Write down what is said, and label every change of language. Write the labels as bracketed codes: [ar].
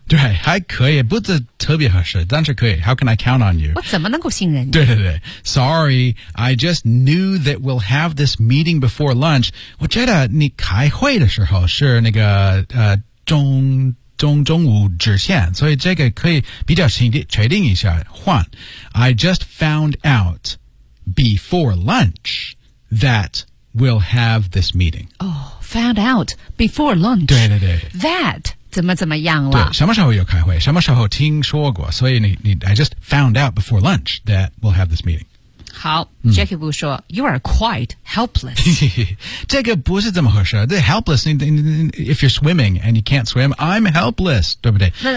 [zh] 对，还可以，不是特别合适，但是可以。 [en] How can I count on you？ [zh] 我怎么能够信任你？对对对 [en] ，Sorry， I just knew that we'll have this meeting before lunch。 [zh] 我觉得你开会的时候是那个中午之前，所以这个可以比较确定一下换。 [en] I just found out before lunch。 That we'll have this meeting. Oh, found out before lunch. [zh] 对对对。 That 怎么怎么样了？对，什么时候有开会？什么时候听说过？所以你 [en] I just found out before lunch that we'll have this meeting. 好、Jackie Wu 说 You are quite helpless. [zh] 这个不是怎么回事？ [en] 这 helpless, if you're swimming and you can't swim, I'm helpless, [zh] 对不对？